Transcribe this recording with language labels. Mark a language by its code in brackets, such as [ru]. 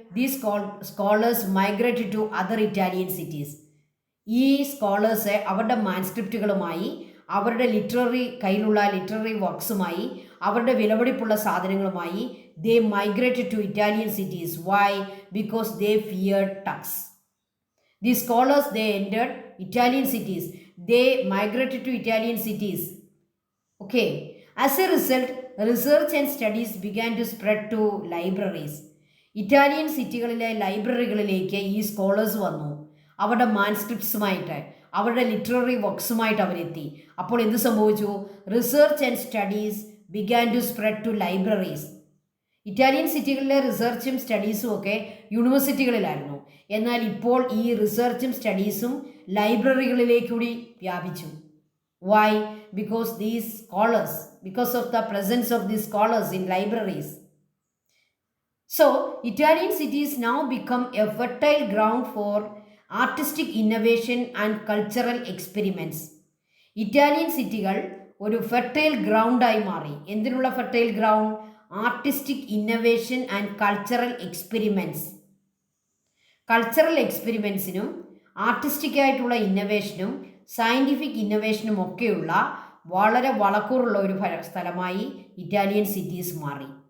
[en] These scholars migrated to other Italian cities. [ml] ഈ scholars അവരുടെ മാൻസ്ക്രിപ്റ്റുകളുമായി, അവരുടെ കയ്യിലുള്ള ലിറ്റററി വർക്ക്സുമായി, അവരുടെ വിലപിടിപ്പുള്ള സാധനങ്ങളുമായി [en] They migrated to Italian cities. Why? Because they feared Turks. The scholars they entered Italian cities. They migrated to Italian cities. Okay. As a result, research and studies began to spread to libraries. [ml] Italian സിറ്റികളിലെ ലൈബ്രറികളിലേക്ക് ഈ scholars വന്നു. അവരുടെ മാൻസ്ക്രിപ്റ്റ്സുമായിട്ട്, അവരുടെ literary വർക്ക്സുമായിട്ട് അവരെത്തി. അപ്പോൾ എന്ത് സംഭവിച്ചു? [en] Research and studies began to spread to libraries. [ml] Italian സിറ്റികളിലെ റിസർച്ചും സ്റ്റഡീസും ഒക്കെ യൂണിവേഴ്സിറ്റികളിലായിരുന്നു. എന്നാൽ ഇപ്പോൾ ഈ റിസർച്ചും സ്റ്റഡീസും ലൈബ്രറികളിലേക്കൂടി വ്യാപിച്ചു. [en] Why? Because of the presence of these scholars in libraries. So, Italian cities now become a fertile ground for artistic innovation and cultural experiments. [ml] Italian സിറ്റികൾ ഒരു fertile ഗ്രൗണ്ടായി മാറി. [en] എന്തിനുള്ള fertile ground? Artistic innovation and cultural experiments. [ml] Cultural എക്സ്പെരിമെൻറ്റ്സിനും ആർട്ടിസ്റ്റിക്കായിട്ടുള്ള ഇന്നവേഷനും scientific ഇന്നവേഷനും ഒക്കെയുള്ള വളരെ വളക്കൂറുള്ള ഒരു സ്ഥലമായി Italian cities മാറി.